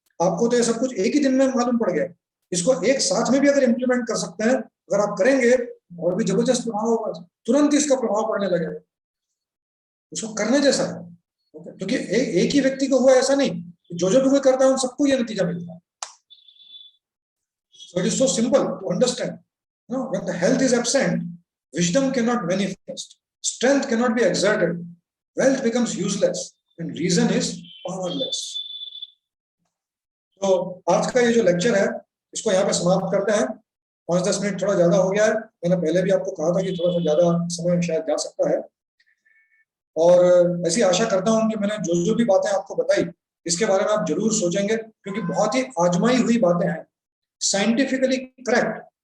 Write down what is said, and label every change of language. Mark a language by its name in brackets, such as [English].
[Hindi] आपको तो ये सब कुछ एक ही दिन में मालूम पड़ गया। इसको एक साथ में भी अगर इम्प्लीमेंट कर सकते हैं, अगर आप करेंगे, और भी जबरदस्त प्रभाव होगा, तुरंत इसका प्रभाव पड़ने लगेगा। उसको करने जैसा है, क्योंकि एक ही व्यक्ति को हुआ ऐसा नहीं, जो भी कोई करता है उन सबको ये नतीजा मिलता है। [English] So it is so simple to understand. You know, when the health is absent, wisdom cannot manifest, strength cannot be exerted, wealth becomes useless, and reason is powerless. [Hindi] तो आज का ये जो लेक्चर है, इसको यहाँ पे समाप्त करते हैं। 5-10 मिनट थोड़ा ज्यादा हो गया है, मैंने पहले भी आपको कहा था कि थोड़ा सा ज्यादा समय शायद जा सकता है। और ऐसी आशा करता हूँ कि मैंने जो भी बातें आपको बताई, इसके बारे में आप जरूर सोचेंगे, क्योंकि बहुत ही आजमाई हुई बातें हैं, साइंटिफिकली करेक्ट।